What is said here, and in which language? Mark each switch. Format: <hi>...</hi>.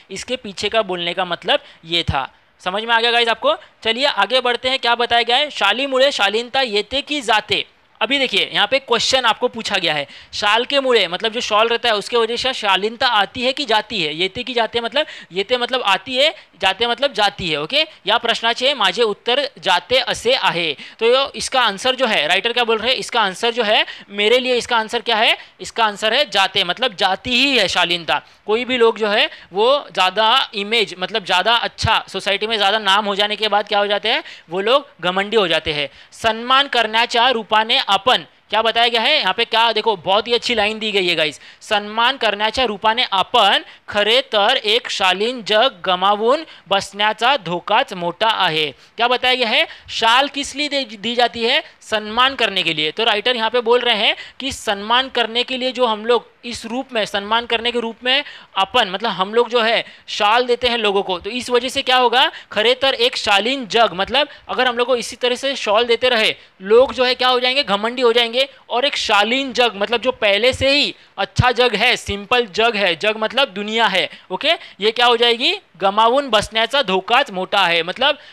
<hi>इसके पीछे का बोलने का मतलब ये था। समझ में आ गया गाइस आपको? चलिए आगे बढ़ते हैं, क्या बताया गया है,</hi> <mr>शालीमुळे शालीनता येते की जाते।</mr> <hi>अभी देखिए यहाँ पे क्वेश्चन आपको पूछा गया है, शाल के मुड़े मतलब जो शॉल रहता है उसके वजह से शालीनता आती है कि जाती है।</hi> <mr>येते की जाते</mr> <hi>मतलब, येते मतलब आती है, जाते मतलब जाती है।</hi> <mr>ओके, या प्रश्नाचे माझे उत्तर जाते असे आहे।</mr> <hi>तो इसका आंसर जो है, राइटर क्या बोल रहे हैं, इसका आंसर जो है मेरे लिए, इसका आंसर क्या है, इसका आंसर है जाते, मतलब जाती ही है शालीनता। कोई भी लोग जो है वो ज़्यादा इमेज, मतलब ज़्यादा अच्छा, सोसाइटी में ज़्यादा नाम हो जाने के बाद क्या हो जाते हैं, वो लोग घमंडी हो जाते हैं।</hi> <mr>सन्मान करण्याच्या रूपाने आपण,</mr> <hi>क्या बताया गया है यहाँ पे, क्या देखो बहुत ही अच्छी लाइन दी गई है गाइस,</hi> <mr>सन्मान करण्याच्या रूपाने आपण खरे तर एक शालीन जग गमावून बसण्याचा धोकाच मोठा आहे।</mr> <hi>क्या बताया गया है, शाल किस लिए दी जाती है, सम्मान करने के लिए। तो राइटर यहाँ पे बोल रहे हैं कि सम्मान करने के लिए जो हम लोग इस रूप में, सम्मान करने के रूप में अपन मतलब हम लोग जो है शाल देते हैं लोगों को, तो इस वजह से क्या होगा,</hi> <mr>खरे तर एक शालीन जग,</mr> <hi>मतलब अगर हम लोग को इसी तरह से शॉल देते रहे, लोग जो है क्या हो जाएंगे, घमंडी हो जाएंगे, और एक शालीन जग मतलब जो पहले से ही अच्छा जग है, सिंपल जग है, जग मतलब दुनिया है, ओके, ये क्या हो जाएगी,</hi> <mr>गमावून बसण्याचा धोकाच मोठा</mr> <hi>है, मतलब</hi>